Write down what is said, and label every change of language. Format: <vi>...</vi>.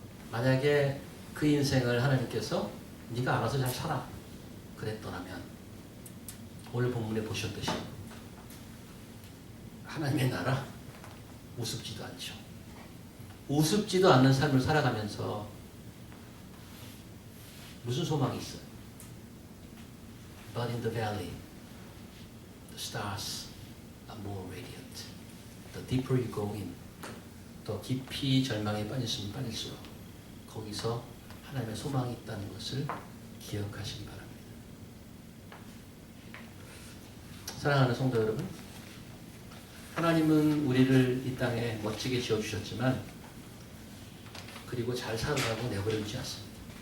<ko>만약에 그 인생을 하나님께서 네가 알아서 잘 살아 그랬더라면 오늘 본문에 보셨듯이 하나님의 나라 우습지도 않죠. 우습지도 않는 삶을 살아가면서 무슨 소망이 있어요?</ko> <en>But in the valley, the stars are more radiant. The deeper you go in,</en> <ko>더 깊이 절망에 빠질수록 빠질수록 거기서 하나님의 소망이 있다는 것을 기억하시기 바랍니다. 사랑하는 성도 여러분, 하나님은 우리를 이 땅에 멋지게 지어주셨지만 그리고 잘 살아가고 내버려두지 않습니다.</ko>